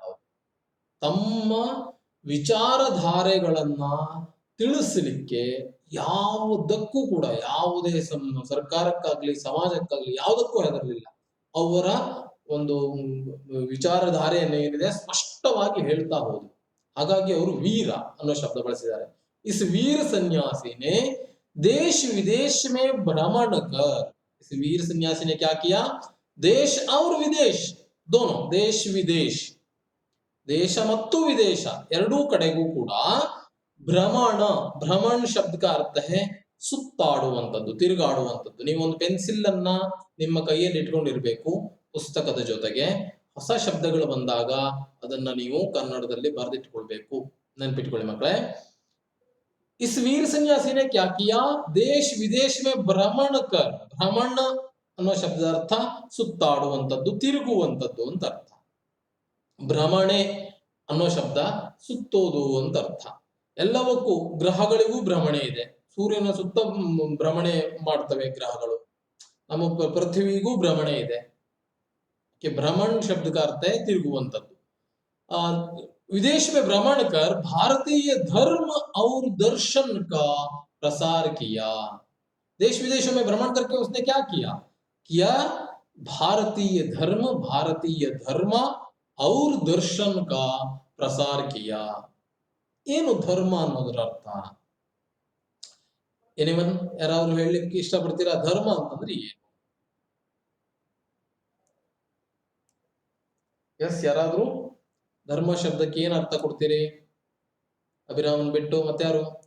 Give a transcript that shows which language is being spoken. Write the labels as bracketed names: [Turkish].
[Kannada] ಅವರು ತಮ್ಮ ವಿಚಾರಧಾರೆಗಳನ್ನ ತಿಳಿಸಲಿಕ್ಕೆ ಯಾವುದಕ್ಕೂ ಕೂಡ, ಯಾವುದೇ ಸರ್ಕಾರಕ್ಕಾಗ್ಲಿ ಸಮಾಜಕ್ಕಾಗ್ಲಿ ಯಾವುದಕ್ಕೂ ಹೆದರ್ಲಿಲ್ಲ. ಅವರ ಒಂದು ವಿಚಾರಧಾರೆಯನ್ನು ಏನಿದೆ ಸ್ಪಷ್ಟವಾಗಿ ಹೇಳ್ತಾ ಹೋದ್ರು. ಹಾಗಾಗಿ ಅವರು ವೀರ ಅನ್ನೋ ಶಬ್ದ ಬಳಸಿದ್ದಾರೆ. [Hindi] ಇಸ್ ವೀರ ಸನ್ಯಾಸಿನೇ देश विदेश में भ्रमण कर. इस वीर सन्यासी ने क्या किया? देश और विदेश दोनों, देश विदेश, [Kannada] ದೇಶ ಮತ್ತು ವಿದೇಶ ಎರಡೂ ಕಡೆಗೂ ಕೂಡ ಭ್ರಮಣ ಶಬ್ದ [Hindi] का अर्थ है [Kannada] ಸುತ್ತಾಡುವಂಥದ್ದು, ತಿರುಗಾಡುವಂಥದ್ದು. ನೀವು ಒಂದು ಪೆನ್ಸಿಲ್ ಅನ್ನ ನಿಮ್ಮ ಕೈಯಲ್ಲಿ ಇಟ್ಕೊಂಡಿರ್ಬೇಕು, ಪುಸ್ತಕದ ಜೊತೆಗೆ ಹೊಸ ಶಬ್ದಗಳು ಬಂದಾಗ ಅದನ್ನ ನೀವು ಕನ್ನಡದಲ್ಲಿ ಬರೆದಿಟ್ಕೊಳ್ಬೇಕು. ನೆನ್ಪಿಟ್ಕೊಳ್ಳಿ ಮಕ್ಕಳೇ. [Hindi] इस वीर सन्यासी ने क्या किया? देश विदेश में भ्रमण कर. [Kannada] ಭ್ರಮಣ ಅನ್ನೋ ಶಬ್ದದ ಅರ್ಥ ಸುತ್ತಾಡುವಂಥದ್ದು, ತಿರುಗುವಂಥದ್ದು ಅಂತ ಅರ್ಥ. ಭ್ರಮಣೆ ಅನ್ನೋ ಶಬ್ದ ಸುತ್ತೋದು ಅಂತ ಅರ್ಥ. ಎಲ್ಲವಕ್ಕೂ ಗ್ರಹಗಳಿಗೂ ಭ್ರಮಣೆ ಇದೆ. ಸೂರ್ಯನ ಸುತ್ತ ಭ್ರಮಣೆ ಮಾಡ್ತವೆ ಗ್ರಹಗಳು. ನಮ್ಮ ಪೃಥ್ವಿಗೂ ಭ್ರಮಣೆ ಇದೆ. [Hindi] कि भ्रमण शब्द का अर्थ है [Kannada] तिरुगुवंतದ್ದು [Hindi] विदेश में भ्रमण कर भारतीय धर्म और दर्शन का प्रसार किया। देश विदेशों में भ्रमण करके उसने क्या किया भारतीय धर्म और दर्शन का प्रसार किया। [Kannada] ಏನು ಧರ್ಮ ಅನ್ನೋದರ ಅರ್ಥ? ಎನಿವನ್ ಯಾರಾದ್ರೂ ಹೇಳಲಿಕ್ಕೆ ಇಷ್ಟಪಡ್ತೀರಾ? ಧರ್ಮ ಅಂತಂದ್ರೆ ಏನು? ಎಸ್, ಯಾರಾದ್ರೂ ಧರ್ಮ ಶಬ್ದಕ್ಕೆ ಏನ್ ಅರ್ಥ ಕೊಡ್ತೀರಿ? ಅಭಿರಾಮನ್ ಬಿಟ್ಟು ಮತ್ತಾರು?